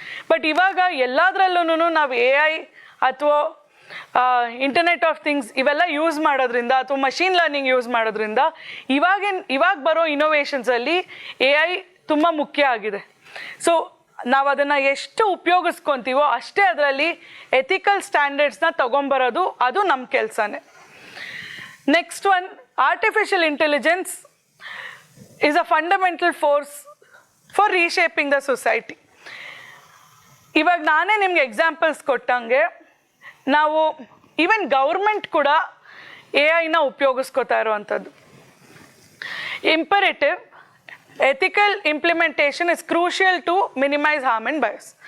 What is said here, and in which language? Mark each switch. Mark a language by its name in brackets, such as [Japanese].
[Kannada] But ಇವಾಗ ಎಲ್ಲದರಲ್ಲೂ ನಾವು AI ಅಥವಾ ಇಂಟರ್ನೆಟ್ ಆಫ್ ಥಿಂಗ್ಸ್ ಇವೆಲ್ಲ ಯೂಸ್ ಮಾಡೋದ್ರಿಂದ ಅಥವಾ ಮಷೀನ್ ಲರ್ನಿಂಗ್ ಯೂಸ್ ಮಾಡೋದ್ರಿಂದ ಇವಾಗ ಬರೋ ಇನೋವೇಷನ್ಸಲ್ಲಿ AI ತುಂಬ ಮುಖ್ಯ ಆಗಿದೆ. ಸೊ ನಾವು ಅದನ್ನು ಎಷ್ಟು ಉಪಯೋಗಿಸ್ಕೊತೀವೋ ಅಷ್ಟೇ ಅದರಲ್ಲಿ ಎಥಿಕಲ್ ಸ್ಟ್ಯಾಂಡರ್ಡ್ಸ್ನ ತೊಗೊಂಬರೋದು ಅದು ನಮ್ಮ ಕೆಲಸನೇ. [English] Next one, artificial intelligence is a fundamental force for reshaping the society. [Kannada] ಇವಾಗ ನಾನೇ ನಿಮ್ಗೆ ಎಕ್ಸಾಂಪಲ್ಸ್ ಕೊಟ್ಟಂಗೆ ನಾವು ಈವನ್ ಗೌರ್ಮೆಂಟ್ ಕೂಡ AI ಉಪಯೋಗಿಸ್ಕೋತಾ ಇರೋವಂಥದ್ದು. [English] Imperative ethical implementation is crucial to minimise harm and bias.